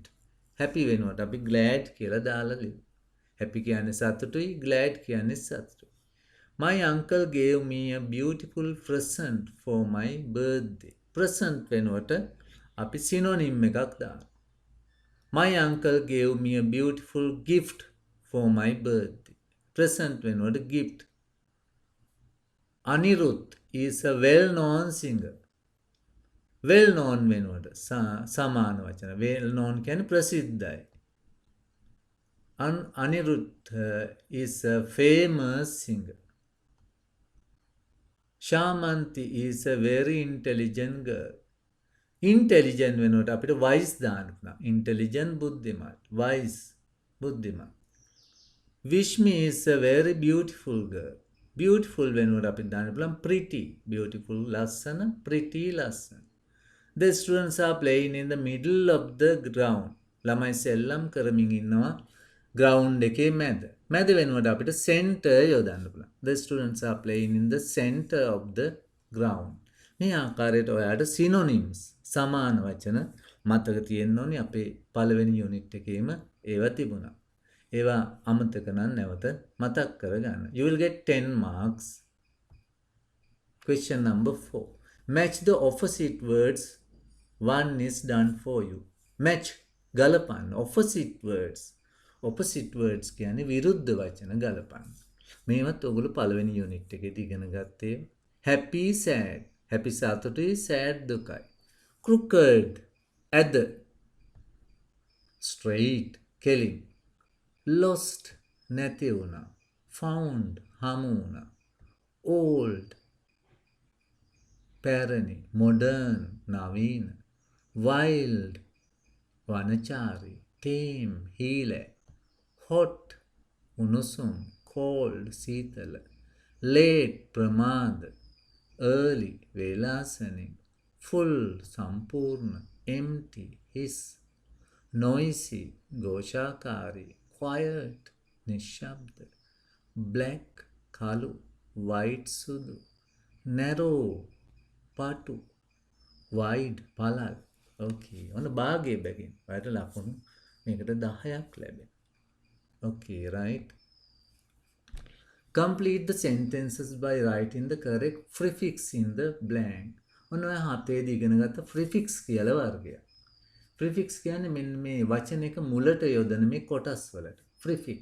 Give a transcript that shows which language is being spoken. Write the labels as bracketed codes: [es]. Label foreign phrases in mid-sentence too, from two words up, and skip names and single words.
[si] Happy වෙනුවට අපි glad කියලා දාලා ලියමු. Happy කියන්නේ සතුටුයි, glad කියන්නේ සතුටුයි. [en] My uncle gave me a beautiful present for my birthday. [si] Present වෙනුවට අපි synonym එකක් දානවා. [en] My uncle gave me a beautiful gift for my birthday. [si] Present වෙනුවට gift. [en] Anirudh is a well-known singer. [si] Well-known වෙනුවට සමාන වචන. Well-known කියන්නේ ප්‍රසිද්ධයි. [en] Anirudh is a famous singer. Shamanti is a very intelligent girl. [si] Intelligent වෙනුවට අපිට wise දාන්න පුළුවන්. Intelligent බුද්ධිමත්. Wise බුද්ධිමත්. [en] Vishmi is a very beautiful girl. [si] Beautiful වෙනුවට අපිට දාන්න පුළුවන් pretty. Beautiful ලස්සන, pretty ලස්සන. [en] The students are playing in the middle of the ground. [si] ළමයි සෙල්ලම් කරමින් ඉන්නවා ground එකේ මැද. මැද වෙනුවට අපිට center යොදන්න පුළුවන්. [en] The students are playing in the center of the ground. [si] මේ ආකාරයට ඔයාට synonyms සමාන වචන මතක තියෙන්න ඕනේ. අපේ පළවෙනි යුනිට් එකේම ඒවා තිබුණා. ඒවා අමතක නම් නැවත මතක් කරගන්න. [en] You will get 10 marks. Question number 4. Match the opposite words. One is done for you. Match ගලපන්න. Opposite words. Opposite words [si] කියන්නේ විරුද්ධ වචන ගලපන්න. මේවත් ඔයගොල්ලෝ පළවෙනි යුනිට් එකේදී ඉගෙන ගත්තේ. [en] Happy sad. Happy සතුටුයි, sad දුකයි. [si] crooked, ඇද, straight, කෙලින්, lost, නැති වුණා, found, හමු වුණා, old, පැරණි, modern, නවීන, wild, වනචාරී, tame, හීලෑ, hot, උණුසුම්, cold, සීතල, late, ප්‍රමාද, early, වේලාසනින්, full, සම්පූර්ණ, empty, හිස්, [en] noisy, ഘോഷාකාරී, quiet, [si] නිශ්ශබ්ද, black, කළු, white, සුදු, narrow, පටු, wide, පළල්. ඕකේ. ඔන්න භාගයේ බැගින්. ඔයාලට ලකුණු මේකට 10ක් ලැබෙනවා. [en] Okay, right. Complete the sentences by writing the correct prefix in the blank. [si] ඔන්න ඔය හතේදී ඉගෙන ගත්ත prefix කියලා වර්ගයක්. prefix කියන්නේ මෙන්න මේ වචනයක මුලට යොදන මේ කොටස් වලට. prefix.